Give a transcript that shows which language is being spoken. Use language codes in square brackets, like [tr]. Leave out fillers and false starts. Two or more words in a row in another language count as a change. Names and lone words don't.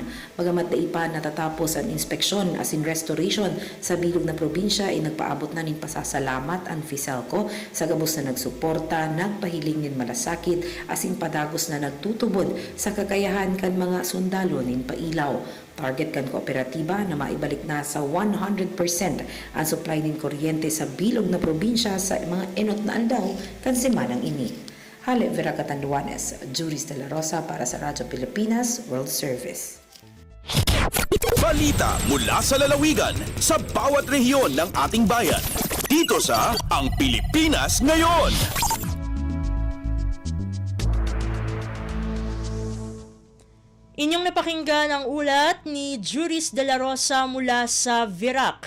[bik] Bagamat daipa natatapos ang inspeksyon asin restoration sa bilog na probinsya ay nagpaabot na nin pasasalamat ang FISELCO sa gabos na nagsuporta, nagpahiling nin malasakit asin padagos na nagtutubod sa kakayahan kan mga sundalo nin pailaw. Target kan kooperatiba na maibalik na sa 100% ang supply ng kuryente sa bilog na probinsya sa mga enot na aldaw kan semanang ini. Hale Vera Catanduanes, Juris de la Rosa para sa Radyo Pilipinas World Service. [tl] Balita mula sa lalawigan sa bawat rehiyon ng ating bayan. Dito sa Ang Pilipinas Ngayon. Inyong napakinggan ang ulat ni Juris de la Rosa mula sa Virac.